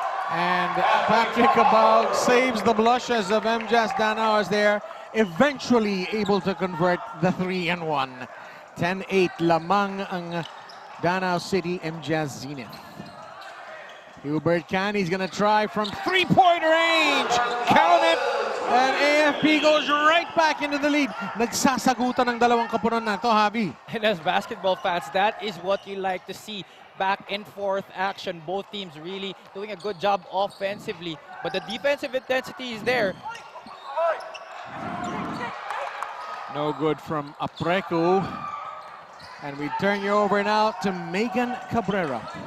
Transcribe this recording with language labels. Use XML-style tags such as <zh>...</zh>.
<en>And Patrick Cabahug saves the blushes of MJAS Danao as they're eventually able to convert the 3-1.</en> <tl>10-8 lamang ang Danao City MJAS Zenith.</tl> <en>Hubert Cani is going to try from 3-point range. Count it! And AFP goes right back into the lead.</en> <tl>Nagsasagutan ng dalawang kapunan na to, Javi.</tl> <en>And as basketball fans, that is what you like to see. Back and forth action. Both teams really doing a good job offensively. But the defensive intensity is there. No good from Apreco. And we turn you over now to Megan Cabrera.</en>